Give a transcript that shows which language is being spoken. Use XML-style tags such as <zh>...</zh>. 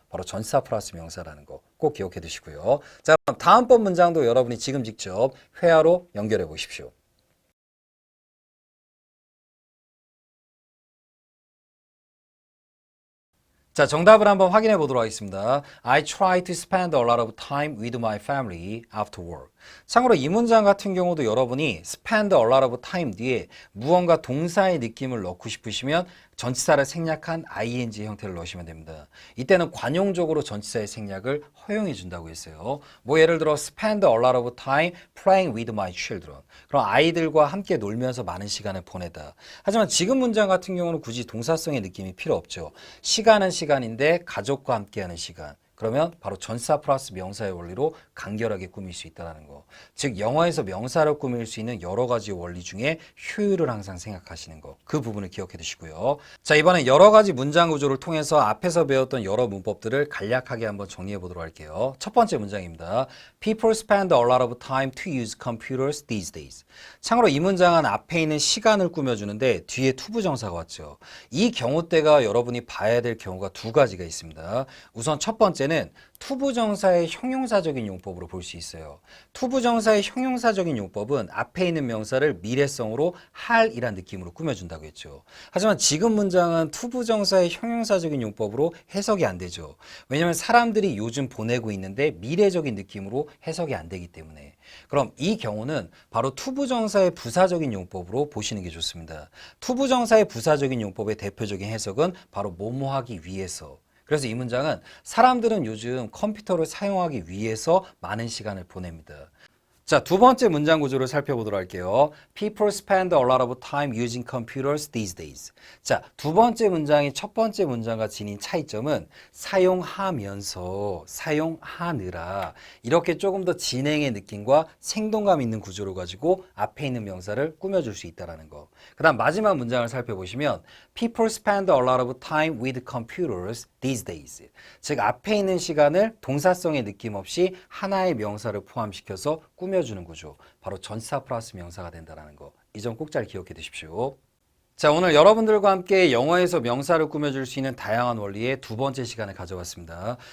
<ko>바로 전치사 플러스 명사라는 거 꼭 기억해 두시고요. 자, 그럼 다음번 문장도 여러분이 지금 직접 회화로 연결해 보십시오. 자, 정답을 한번 확인해 보도록 하겠습니다.</ko> <en>I try to spend a lot of time with my family after work.</en> <ko>참고로 이 문장 같은 경우도 여러분이</ko> <en>spend a lot of time</en> <ko>뒤에 무언가 동사의 느낌을 넣고 싶으시면 전치사를 생략한 ing 형태를 넣으시면 됩니다. 이때는 관용적으로 전치사의 생략을 허용해 준다고 했어요. 뭐 예를 들어</ko> <en>spend a lot of time playing with my children.</en> <ko>그럼 아이들과 함께 놀면서 많은 시간을 보내다. 하지만 지금 문장 같은 경우는 굳이 동사성의 느낌이 필요 없죠. 시간은 시간인데 가족과 함께하는 시간. 그러면 바로 전치사 플러스 명사의 원리로 간결하게 꾸밀 수 있다는 거. 즉 영어에서 명사를 꾸밀 수 있는 여러 가지 원리 중에 효율을 항상 생각하시는 거. 그 부분을 기억해 두시고요. 자, 이번엔 여러 가지 문장 구조를 통해서 앞에서 배웠던 여러 문법들을 간략하게 한번 정리해 보도록 할게요. 첫 번째 문장입니다.</ko> <en>People spend a lot of time to use computers these days.</en> <ko>참고로 이 문장은 앞에 있는 시간을 꾸며주는데 뒤에 투부정사가 왔죠. 이 경우 때가 여러분이 봐야 될 경우가 두 가지가 있습니다. 우선 첫 번째는 투부정사의 형용사적인 용법으로 볼 수 있어요. 투부정사의 형용사적인 용법은 앞에 있는 명사를 미래성으로 할이란 느낌으로 꾸며준다고 했죠. 하지만 지금 문장은 투부정사의 형용사적인 용법으로 해석이 안 되죠. 왜냐하면 사람들이 요즘 보내고 있는데 미래적인 느낌으로 해석이 안 되기 때문에. 그럼 이 경우는 바로 투부정사의 부사적인 용법으로 보시는 게 좋습니다. 투부정사의 부사적인 용법의 대표적인 해석은 바로 뭐뭐 하기 위해서. 그래서 이 문장은 사람들은 요즘 컴퓨터를 사용하기 위해서 많은 시간을 보냅니다. 자, 두 번째 문장 구조를 살펴보도록 할게요.</ko> <en>People spend a lot of time using computers these days.</en> <ko>자, 두 번째 문장이 첫 번째 문장과 지닌 차이점은 사용하면서, 사용하느라 이렇게 조금 더 진행의 느낌과 생동감 있는 구조를 가지고 앞에 있는 명사를 꾸며줄 수 있다는 거. 그 다음 마지막 문장을 살펴보시면</ko> <en>People spend a lot of time with computers these days.</en> <ko>즉 앞에 있는 시간을 동사성의 느낌 없이 하나의 명사를 포함시켜서 꾸며주는 구조. 바로 전치사 플러스 명사가 된다는 거. 이 점 꼭 잘 기억해 두십시오. 자, 오늘 여러분들과 함께 영어에서 명사를 꾸며줄 수 있는 다양한 원리의 두 번째 시간을 가져왔습니다.</ko>